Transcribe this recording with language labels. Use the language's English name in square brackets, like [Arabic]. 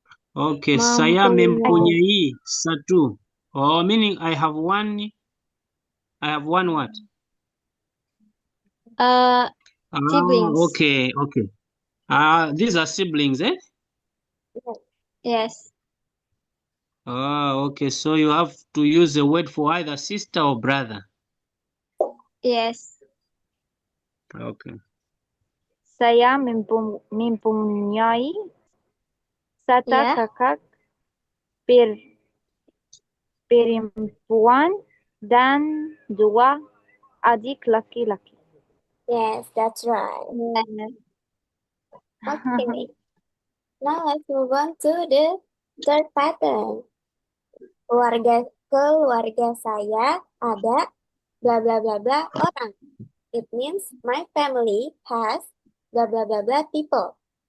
[Indonesian] Okay, saya mempunyai satu. [English] Oh, meaning I have one what? Siblings. Okay. These are siblings, eh? Yes. Okay, so you have to use a word for either sister or brother. Yes. Okay. [Indonesian] Saya mempunyai satu [English] Yeah. [Indonesian] kakak perempuan dan 2 adik laki-laki. [English] Yes, that's right. Yeah. Okay. Now let's move on to the third pattern. [Indonesian] Keluarga saya ada bla bla bla bla orang. [English] It means my family has bla bla bla bla people.